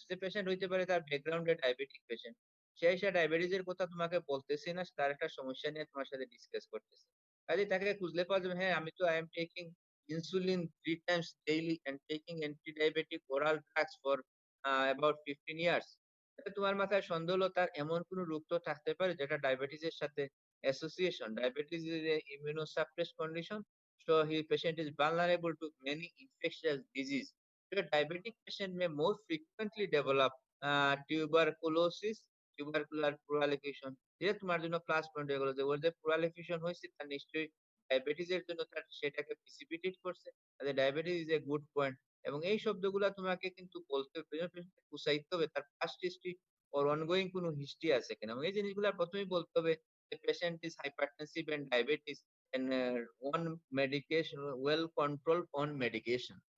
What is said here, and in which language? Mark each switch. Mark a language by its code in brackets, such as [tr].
[bn] সে patient হইতে পারে তার ব্যাকগ্রাউন্ডে ডায়াবেটিক পেশেন্ট, সে ডায়াবেটিস এর কথা তোমাকে বলতেছে না, তার একটা সমস্যা নিয়ে তোমার সাথে ডিসকাস করতেছে। কাজে তাকে খুঁজলে পাওয়া যাবে, হ্যাঁ আমি তো [en] I am taking insulin 3 times daily and taking anti-diabetic oral drugs for about 15 years. [bn] তাহলে তোমার মাথায় সন্দেহ হলো তার এমন কোন রোগ তো থাকতে পারে যেটা ডায়াবেটিসের সাথে association. [en] Diabetes is a immunosuppressed condition, so his patient is vulnerable to many infectious disease. So a diabetic patient may more frequently develop tuberculosis, tubercular proliferation. [bn] যেটা তোমার জন্য ক্লাস পয়েন্ট হয়ে গেল, যে ওর যে proliferation হয়েছে তার নিশ্চয়ই ডায়াবেটিস এর জন্য তার সেটাকে প্রিসিপিটেট করছে। তাহলে diabetes is a good point. এবং এই শব্দগুলা তোমাকে কিন্তু বলতে হবে, বুঝাইতে হবে তার পাস্ট হিস্ট্রি ওর অনগোয়িং কোনো হিস্ট্রি আছে কিনা। এবং এই জিনিসগুলা প্রথমেই বলতে হবে, [en] Patient is hypertensive and diabetes and on medication, well control on medication.